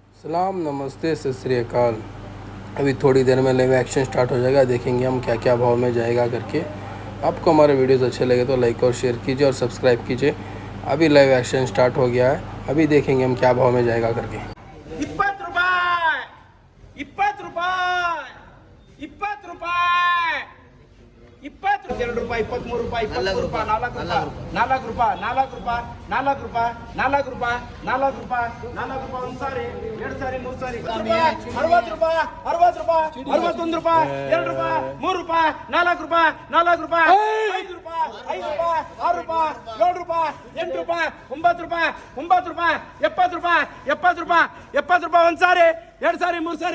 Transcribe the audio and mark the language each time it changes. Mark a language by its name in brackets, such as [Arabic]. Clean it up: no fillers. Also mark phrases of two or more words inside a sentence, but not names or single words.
[Hindi] सलाम नमस्ते [Punjabi] ਸਤਿ ਸ੍ਰੀ ਅਕਾਲ। [Hindi] अभी थोड़ी देर में [English] live auction [Hindi] स्टार्ट हो जाएगा, देखेंगे हम क्या क्या भाव में जाएगा करके। आपको हमारे वीडियोस अच्छे लगे तो लाइक और शेयर कीजिए और सब्सक्राइब कीजिए। अभी [English] live auction [Hindi] स्टार्ट हो गया है, अभी देखेंगे हम क्या भाव में जाएगा करके। [Kannada] 20 ರೂಪಾಯಿ 20 ರೂಪಾಯಿ 20 ರೂಪಾಯಿ 22 ರೂಪಾಯಿ 23 ರೂಪಾಯಿ 24 ರೂಪಾಯಿ 4 ರೂಪಾಯಿ 4 ರೂಪಾಯಿ 4 ರೂಪಾಯಿ 4 ರೂಪಾಯಿ 4 ರೂಪಾಯಿ 4 ರೂಪಾಯಿ 4 ರೂಪಾಯಿ 1 ಸಾರಿ 2 ಸಾರಿ 3 ಸಾರಿ 60 ರೂಪಾಯಿ 60 ರೂಪಾಯಿ 61 ರೂಪಾಯಿ 2 ರೂಪಾಯಿ 3 ರೂಪಾಯಿ 4 ರೂಪಾಯಿ 4 ರೂಪಾಯಿ 5 ರೂಪಾಯಿ 5 ರೂಪಾಯಿ 6 ರೂಪಾಯಿ 7 ರೂಪಾಯಿ 8 ರೂಪಾಯಿ 9 ರೂಪಾಯಿ 9 ರೂಪಾಯಿ 70 ರೂಪಾಯಿ 70 ರೂಪಾಯಿ 70 ರೂಪಾಯಿ 1 ಸಾರಿ 2 ಸಾರಿ 3 ಸಾರಿ